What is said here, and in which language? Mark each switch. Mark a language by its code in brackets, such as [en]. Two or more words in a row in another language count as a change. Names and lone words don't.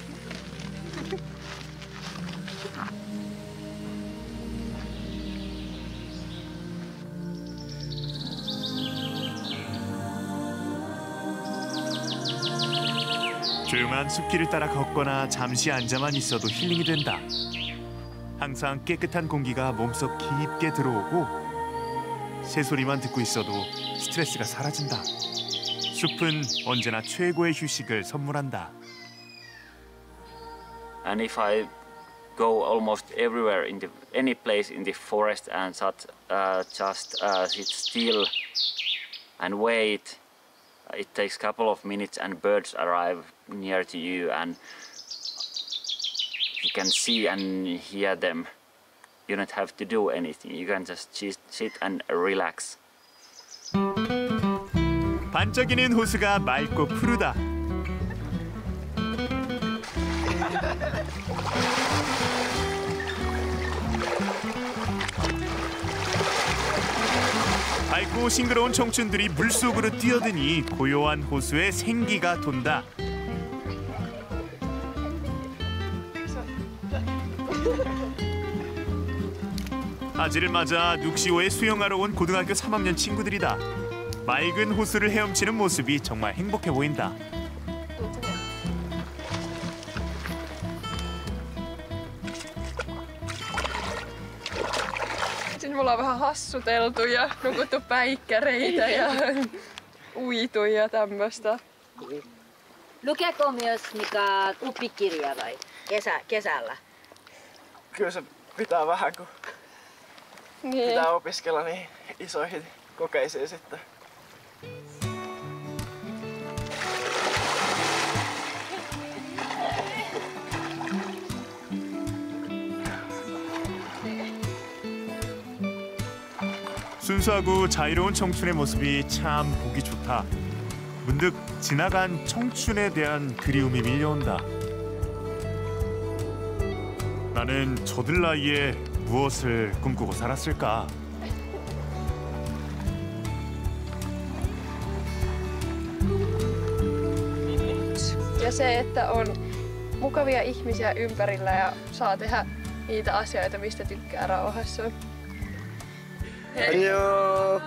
[ko] 조용한 숲길을 따라 걷거나 잠시 앉아만 있어도 힐링이 된다. 항상 깨끗한 공기가 몸속 깊게 들어오고 새소리만 듣고 있어도 스트레스가 사라진다. 숲은 언제나 최고의 휴식을 선물한다. [en] And if I go almost everywhere in any place in the forest and just sit still and wait, it takes a couple of minutes and birds arrive near to you and you can see and hear them. You don't have to do anything. You can just sit and relax. [ko] 반짝이는 호수가 맑고 푸르다. 밝고 싱그러운 청춘들이 물속으로 뛰어드니 고요한 호수에 생기가 돈다. 아지를 맞아 눅시오에 수영하러 온 고등학교 3학년 친구들이다. 맑은 호수를 헤엄치는 모습이 정말 행복해 보인다. [fi] Siinä mulla on vähän hassuteltu ja nukuttu päikkäreitä ja uitu ja tämmöistä. Lukeeko myös mikä oppikirja vai kesällä? Kyllä se pitää vähän, kun pitää opiskella niin isoihin kokeisiin sitten. [ko] 순수하고 자유로운 청춘의 모습이 참 보기 좋다. 문득 지나간 청춘에 대한 그리움이 밀려온다. 나는 저들 나이에 무엇을 꿈꾸고 살았을까? [fi] Ja se, että on mukavia ihmisiä ympärillä ja saa tehdä niitä asioita, mistä tykkää rauhassa. [ko] 안녕.